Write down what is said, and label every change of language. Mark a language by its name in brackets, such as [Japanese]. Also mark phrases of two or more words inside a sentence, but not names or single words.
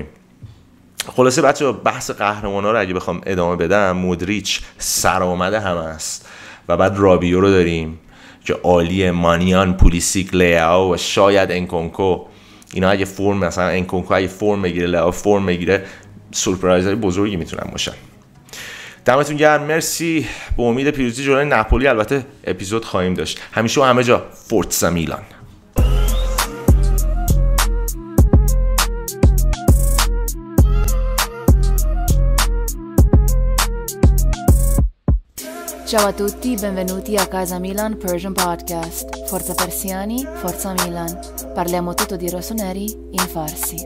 [Persian] خلاصه بچه‌ها بحث قهرمانا رو اگه بخوام ادامه بدم، مودریچ سرآمده همه است و بعد رابیو رو داریم که عالیه، مانیان، پولیسیک، لیاو و شاید انکونکو. اینا اگه فرم، مثلا انکونکو اگه فرم بگیره، لیاو فرم بگیره، سورپرایزهای بزرگی میتونن باشن. دمتون گرم، مرسی. به امید پیروزی جلوی ناپولی البته اپیزود خواهیم داشت. همیشه و همه جا فورتزا میلان. [Italian] Ciao a tutti, benvenuti a Casa Milan Persian Podcast. Forza Persiani, Forza Milan. Parliamo tutto di rossoneri in farsi.